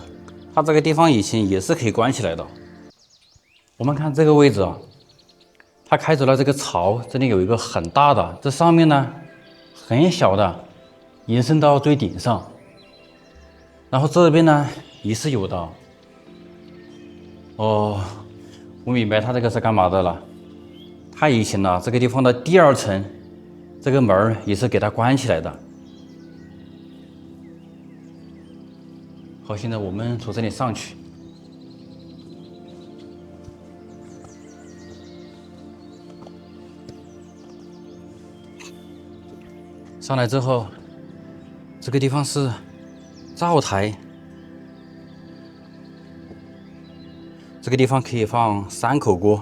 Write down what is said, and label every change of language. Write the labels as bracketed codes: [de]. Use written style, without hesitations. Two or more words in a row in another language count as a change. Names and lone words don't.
[zh] 它這個地方以前也是可以關起來的。我們看這個位置啊，它開出了這個槽，這裡有一個很大的，這上面呢很小的，延伸到最頂上。然後這邊呢也是有的。哦，我明白它這個是幹嘛的了。它以前呢，這個地方的第2層，這個門也是給它關起來的。好，現在我們從這裡上去。上來之後，這個地方是灶台，這個地方可以放3口鍋。